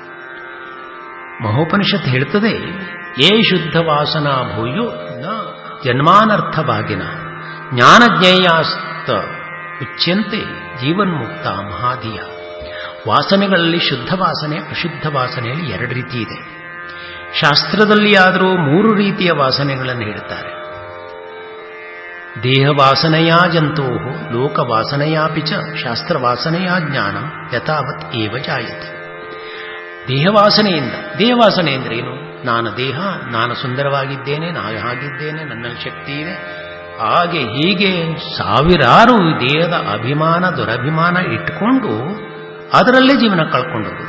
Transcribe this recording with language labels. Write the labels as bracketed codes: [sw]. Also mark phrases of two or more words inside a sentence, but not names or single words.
[sa] ಮಹೋಪನಿಷತ್ ಹೇಳ್ತದೆ, ಏ ಶುದ್ಧ ವಾಸನಾ ಭೂಯೋ ನ ಜನ್ಮಾನರ್ಥವಾಗಿನ ಜ್ಞಾನಜ್ಞೇಯಾಸ್ತ ಉಚ್ಯಂತೆ ಜೀವನ್ಮುಕ್ತ ಮಹಾದಿಯ. [kn] ವಾಸನೆಗಳಲ್ಲಿ ಶುದ್ಧ ವಾಸನೆ, ಅಶುದ್ಧ ವಾಸನೆಯಲ್ಲಿ 2 ರೀತಿ ಇದೆ. ಶಾಸ್ತ್ರದಲ್ಲಿ ಆದರೂ 3 ರೀತಿಯ ವಾಸನೆಗಳನ್ನು ಹೇಳ್ತಾರೆ. [sa] ದೇಹವಾಸನೆಯಾ ಜಂತೋ ಲೋಕವಾಸನೆಯಾಪಿ ಚ ಶಾಸ್ತ್ರವಾಸನೆಯಾ ಜ್ಞಾನ ಯಥಾವತ್ ಏವ ಜಾಯತೆ. [kn] ದೇಹವಾಸನೆಯಿಂದ, ದೇಹವಾಸನೆ ಅಂದ್ರೆ ಏನು? ನಾನು ದೇಹ, ನಾನು ಸುಂದರವಾಗಿದ್ದೇನೆ, ನಾನು ಹಾಗಿದ್ದೇನೆ, ನನ್ನಲ್ಲಿ ಶಕ್ತಿ ಇದೆ, ಹಾಗೆ ಹೀಗೆ ಸಾವಿರಾರು ದೇಹದ ಅಭಿಮಾನ ದುರಭಿಮಾನ ಇಟ್ಕೊಂಡು ಅದರಲ್ಲೇ ಜೀವನ ಕಳ್ಕೊಂಡೋಗುವುದು.